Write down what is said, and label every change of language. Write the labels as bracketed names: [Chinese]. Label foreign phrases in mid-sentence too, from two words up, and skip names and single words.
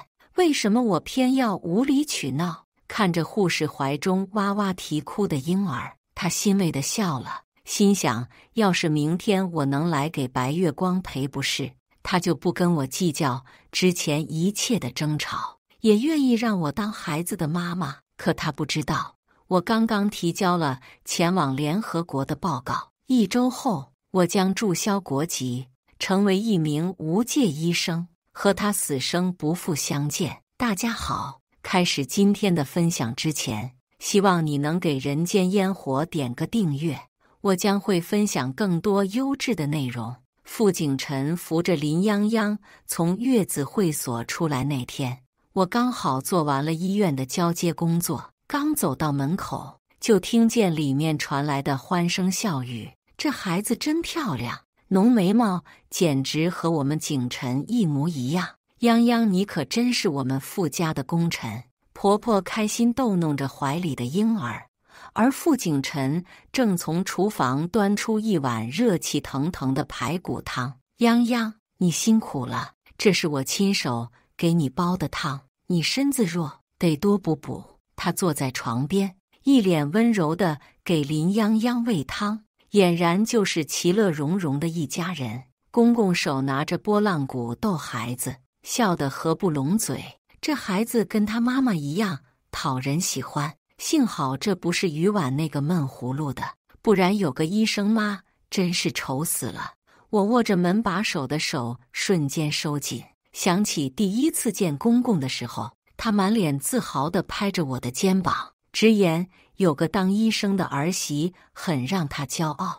[Chinese] 為什麼我偏要無理取鬧？看着護士懷中哇哇啼哭的嬰兒，她欣慰地笑了，心想：要是明天我能來給白月光賠不是，她就不跟我計較之前一切的爭吵，也願意讓我當孩子的媽媽。可她不知道，我剛剛提交了前往聯合國的報告，1周後我將註銷國籍，成為一名無界醫生，和他死生不復相見。大家好，開始今天的分享之前，希望你能給人間煙火點個訂閱，我將會分享更多優質的內容。傅景辰扶着林泱泱從月子會所出來那天，我剛好做完了醫院的交接工作，剛走到門口，就聽見裡面傳來的歡聲笑語。這孩子真漂亮，濃眉毛簡直和我們景辰一模一樣。泱泱，你可真是我們傅家的功臣。婆婆開心逗弄着懷裡的嬰兒，而傅景辰正從廚房端出一碗熱氣騰騰的排骨湯。泱泱，你辛苦了，這是我親手給你煲的湯，你身子弱，得多補補。她坐在床邊，一臉溫柔地給林泱泱餵湯，儼然就是其樂融融的一家人。公公手拿着撥浪鼓逗孩子，笑得合不攏嘴。這孩子跟他媽媽一樣討人喜歡，幸好這不是余婉那個悶葫蘆的，不然有個醫生媽真是愁死了。我握着門把手的手瞬間收緊，想起第一次見公公的時候，他滿臉自豪地拍着我的肩膀，直言有個當醫生的兒媳很讓他驕傲。